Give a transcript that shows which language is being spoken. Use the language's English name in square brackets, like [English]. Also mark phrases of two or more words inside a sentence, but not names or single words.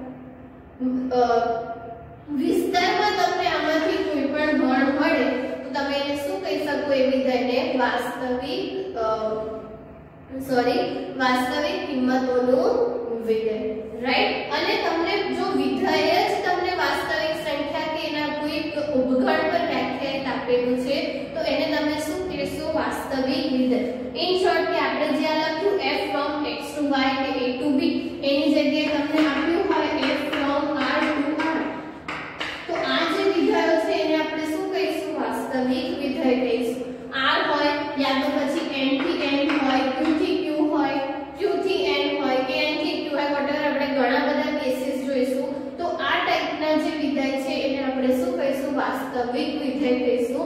[Gujarati] વિસ્તારમાં તમને આમાંથી કોઈ પણ ગણ મળે તો તમે એને શું કહી શકો, એ વિધેયને વાસ્તવિક કિંમતોનું વિધેય, રાઈટ? અને તમને જો વિધેય જ તમને વાસ્તવિક સંખ્યા કે એના કોઈ ઉપગણ પર વ્યાખ્યાયિત આપેલું છે તો એને તમે શું કહેશો, વાસ્તવિક વિધેય. [English] in short [Gujarati] કે આપણે જ્યાં લખ્યું [English] f from x to y [Gujarati] કે [English] a to b [Gujarati] એની જગ્યાએ તમને આપ્યું હોય [English] f from r to r [Gujarati] તો આ જે વિધેયો છે એને આપણે શું કહીશું, વાસ્તવિક વિધેય કહીશું. r હોય યા તો પછી n થી n હોય, q થી q હોય, q થી n હોય કે n થી q હોય, whatever આપણે ઘણા બધા કેસીસ જોઈશું તો આ ટાઈપના જે વિધેય છે એને આપણે શું કહીશું, વાસ્તવિક વિધેય કહીશું.